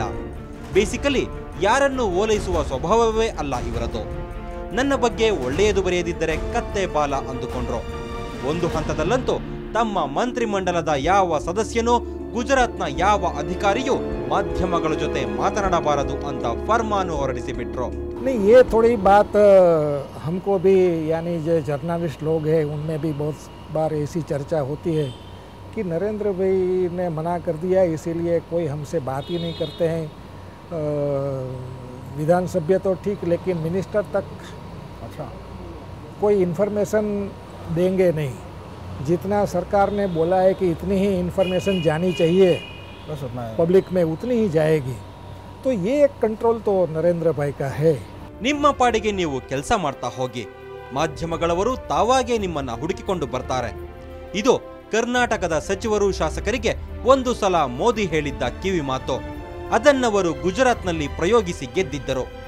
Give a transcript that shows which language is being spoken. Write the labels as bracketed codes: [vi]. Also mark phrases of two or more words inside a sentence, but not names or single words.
[kn] ಬೇಸಿಕಲಿ ಯಾರನ್ನು ಓಲೈಸುವ ಸ್ವಭಾವವೇ ಅಲ್ಲ ಇವರದು. ನನ್ನ ಬಗ್ಗೆ ಒಳ್ಳೆಯದು ಬರೆಯದಿದ್ದರೆ ಕತ್ತೆ ಬಾಲ ಅಂದುಕೊಂಡ್ರು. ಒಂದು ಹಂತದಲ್ಲಂತೂ ತಮ್ಮ ಮಂತ್ರಿಮಂಡಲದ ಯಾವ ಸದಸ್ಯನೂ ಗುಜರಾತ್ನ ಯಾವ ಅಧಿಕಾರಿಯೂ ಮಾಧ್ಯಮಗಳ ಜೊತೆ ಮಾತನಾಡಬಾರದು ಅಂತ ಫರ್ಮಾನು ಹೊರಡಿಸಿಬಿಟ್ರು. [hi] नहीं, ये थोड़ी बात हमको भी यानी जो जर्नलिस्ट लोग हैं उनमें भी बहुत बार ऐसी चर्चा होती है कि नरेंद्र भाई ने मना कर दिया इसीलिए कोई हमसे बात ही नहीं करते हैं. विधानसभा तो ठीक, लेकिन मिनिस्टर तक कोई इन्फॉर्मेशन देंगे नहीं. जितना सरकार ने बोला है कि इतनी ही इन्फॉर्मेशन जानी चाहिए बस उतना पब्लिक में उतनी ही जाएगी. तो ये एक कंट्रोल तो नरेंद्र भाई का है. [kn] ನಿಮ್ಮ ಪಾಡಿಗೆ ನೀವು ಕೆಲಸ ಮಾಡ್ತಾ ಹೋಗಿ, ಮಾಧ್ಯಮಗಳವರು ತಾವಾಗೇ ನಿಮ್ಮನ್ನ ಹುಡುಕಿಕೊಂಡು ಬರ್ತಾರೆ. ಇದು ಕರ್ನಾಟಕದ ಸಚಿವರು ಶಾಸಕರಿಗೆ ಒಂದು ಸಲ ಮೋದಿ ಹೇಳಿದ್ದ ಕಿವಿ ಮಾತು. ಅದನ್ನವರು ಗುಜರಾತ್ನಲ್ಲಿ ಪ್ರಯೋಗಿಸಿ ಗೆದ್ದಿದ್ದರು.